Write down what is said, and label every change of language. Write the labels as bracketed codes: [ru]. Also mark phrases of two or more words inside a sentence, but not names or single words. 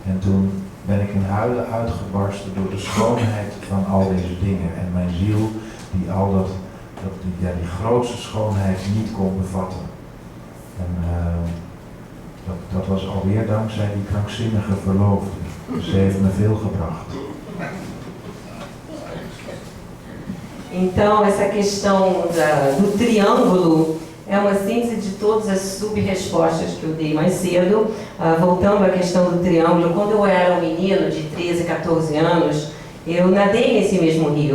[nl] En toen ben ik in huilen uitgebarsten door de schoonheid van al deze dingen. En mijn ziel die al die grootste schoonheid niet kon bevatten. En dat was alweer dankzij die krankzinnige verloofde. Ze heeft me veel gebracht. [pt] Então, essa questão do triângulo é uma síntese de todas as sub-respostas que eu dei mais cedo. Voltando à questão do triângulo, quando eu era um menino de 13, 14 anos, eu nadei nesse mesmo rio.